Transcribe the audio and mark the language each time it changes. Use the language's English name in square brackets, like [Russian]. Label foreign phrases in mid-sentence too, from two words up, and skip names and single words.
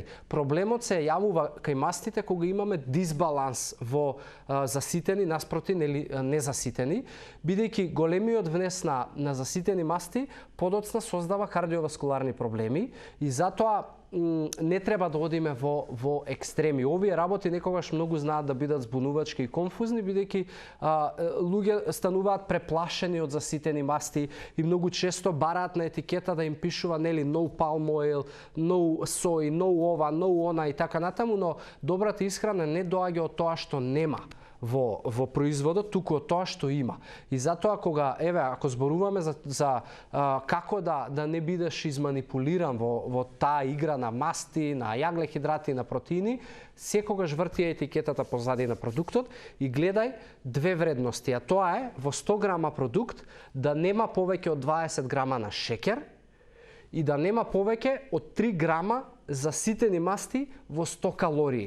[Macedonian] Проблемот се јавува кај мастите кога имаме дисбаланс во заситени наспроти незаситени, бидејќи големиот внес на заситени масти подоцна создава кардиоваскуларни проблеми и затоа не треба да одиме во екстреми. Овие работи некогаш многу знаат да бидат збунувачки и конфузни, бидејќи луѓе стануваат преплашени од заситени масти и многу често бараат на етикета да им пишува [English] no palm oil, no soy, no [Macedonian] ова, no она и така натаму, но добрата исхрана не доаѓа од тоа што нема во производот, туку од тоа што има. И затоа ако зборуваме за како да не бидеш изманипулиран во таа игра на масти, на јаглехидрати, на протеини, секогаш врти етикетата позади на продуктот и гледај две вредности, а тоа е во 100 грама продукт да нема повеќе од 20 грама на шекер и да нема повеќе од 3 грама заситени масти во 100 калории.